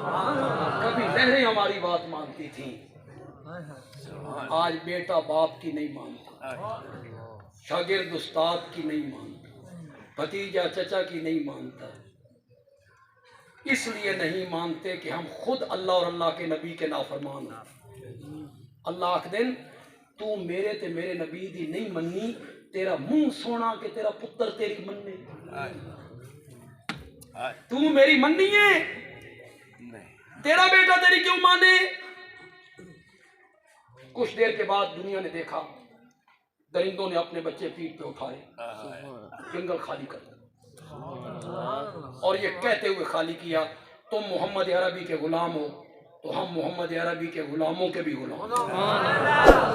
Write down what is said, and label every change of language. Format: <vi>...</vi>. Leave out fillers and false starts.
<ur>کبھی لہریں ہماری بات مانتی تھیں، آج بیٹا باپ کی نہیں مانتا، شاگرد استاد کی نہیں مانتا، بھتیجا چچا کی نہیں مانتا. اس لیے نہیں مانتے کہ ہم خود اللہ اور اللہ کے نبی کے نافرمان ہیں.</ur> <pa>اللہ آکھ دن تو میرے تے میرے نبی دی نہیں مننی، تیرا منہ سونا کہ تیرا پتر تیری مننے. تو میری مننی ہے،</pa> <ur>تیرا بیٹا تیری کیوں مانے؟ کچھ دیر کے بعد دنیا نے دیکھا درندوں نے اپنے بچے پیٹھ پہ اٹھائے، جنگل خالی کر دیا، اور یہ کہتے ہوئے خالی کیا تم محمد عربی کے غلام ہو تو ہم محمد عربی کے غلاموں کے بھی غلام.</ur>